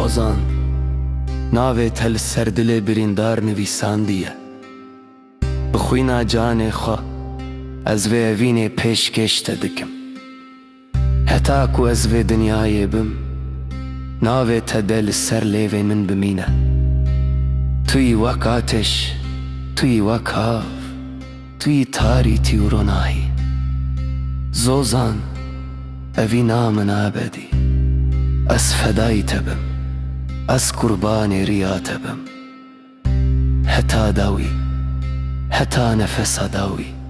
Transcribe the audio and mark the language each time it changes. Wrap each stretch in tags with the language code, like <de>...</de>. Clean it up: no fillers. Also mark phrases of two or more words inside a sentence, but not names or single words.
<ku>زۆزان ناوێت هەل سەر دلێ بریندار نویساندیە بخوینا جانێ خوا ez vê evînê pêşkêş te dikim heta ku ez vê dinyayê bim navê te de li ser lêvê min bimîne tu yî wek atêş tu yî wek hav tu yî tarîtî û ronahî zozan evî na min abedî ez fedayî te bim ez qurbanê riya te bim heta dawî heta nefesa dawî</ku>